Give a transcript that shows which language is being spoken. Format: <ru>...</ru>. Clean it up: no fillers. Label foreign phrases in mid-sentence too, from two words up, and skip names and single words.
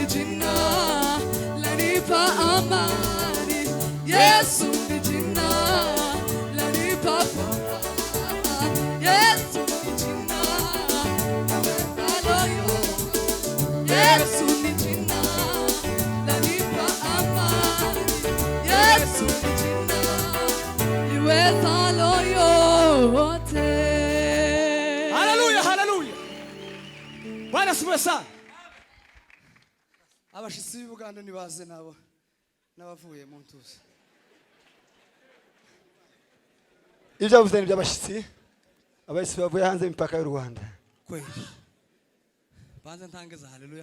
<sw>jina lanipa amani, Yesu ni jina lanipa furaha, Yesu ni jina liwezalo yote, Yesu ni jina lanipa amani, Yesu ni jina liwezalo yote. Haleluya, haleluya. Bwana asifiwe sana.</sw> <rw>Abashitsi b'Uganda nibaze nabo n'abavuye mu ntuzi. ibyo avuze ni by'abashyitsi abahisi bavuye hanze y'imipaka y'u Rwanda. kweli banza ntangeza haleluya.</rw>